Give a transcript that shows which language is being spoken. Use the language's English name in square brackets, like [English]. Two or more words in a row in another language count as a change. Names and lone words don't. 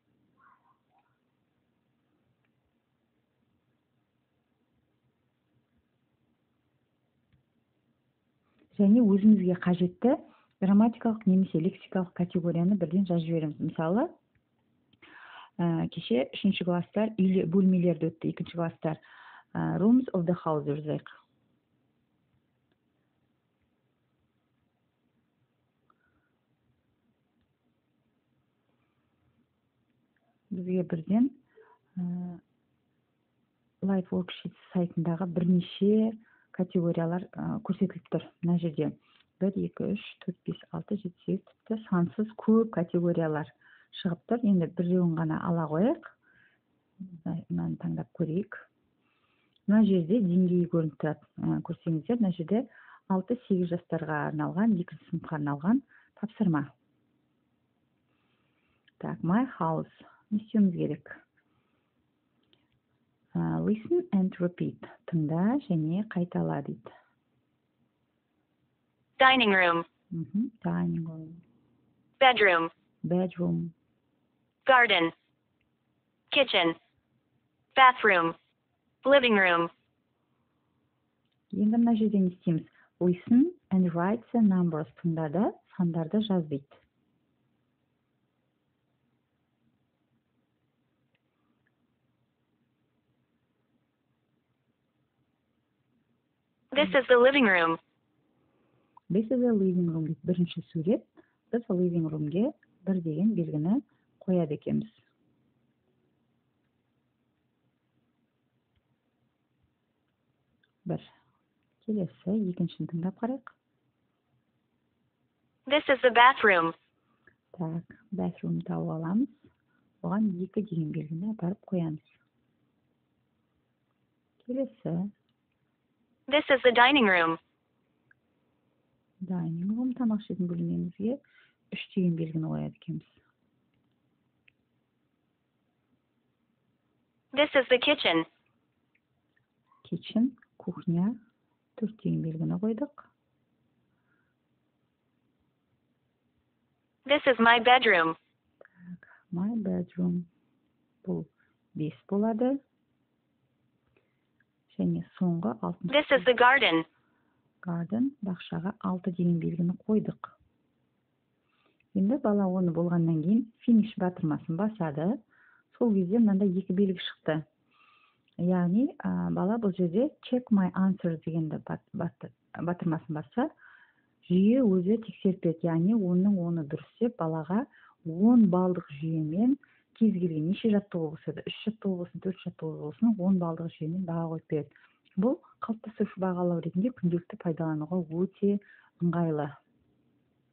[Kazakh] Және өзімізге қажетті грамматикалық немесе лексикалық категорияны бірден жазып жібереміз. Мысалы, кеше 3-ші класстар бөлмелерді өтті, 2-ші класстар [English] rooms of the house [Kazakh] жазайық. Бізге бірден LifeWorksheets сайтындағы бірнеше категориялар көрсетіліп тұр. Мына жерде 1, 2, 3, 4, 5, 6, 7, 8 тіпті сансыз көп категориялар шығып тұр. Енді біреуін ғана ала қояйық. Мынаны таңдап көрейік. Мына жерде деңгейі көрініп тұрады. Көрсеңіздер, мына жерде 6-8 жастарға арналған, 2 сыныпқа арналған тапсырма. Так, [English] my house. [Kazakh] Не істеуіміз керек? [English] Listen and repeat. [Kazakh] Тыңда және қайтала дейді. [English] Dining room. Dining room. Bedroom. Bedroom. Garden. Kitchen. Bathroom. Living room. [Kazakh] Енді мына жерде не істейміз? [English] Listen and write the numbers. [Kazakh] Тыңда да сандарды жаз дейді. [English] This is the living room. This is the living room [Kazakh] дейді. Бірінші сурет. Біз [English] living room'ге [Kazakh] 1 деген белгіні қояды екенбіз. Бір. Келесі, екіншін тыңдап қарайық. [English] This is the bathroom. [Kazakh] Так, bathroom тауып аламыз. Оған 2 деген белгіні апарып қоямыз. Келесі. [English] This is the dining room. Dining room [Kazakh] тамақ ішетін бөлмемізге 3 деген белгіні қояды екенбіз. [English] This is the kitchen. [Kazakh] Kitchen, кухня 4 деген белгіні қойдық. [English] This is my bedroom. Так, my bedroom. [Kazakh] Бұл 5 болады. Және соңғы 6. [English] This is the garden. [Kazakh] Garden, бақшаға 6 деген белгіні қойдық. Енді бала оны болғаннан кейін finish батырмасын басады. Сол кезде мынандай 2 белгі шықты. Яғни, бала бұл жерде [English] check my answers [Kazakh] дегенді батырмасын баса, жүйе өзі тексеріп береді. Яғни, оны дұрыс деп балаға 10 балдық жүйемен кез келген неше жаттығу болса да, 3 жаттығу болсын, 4 жаттығу болсын, 10 балдық жүйемен баға қойып береді. Бұл қалыптастырушы бағалау ретінде күнделікті пайдалануға өте ыңғайлы.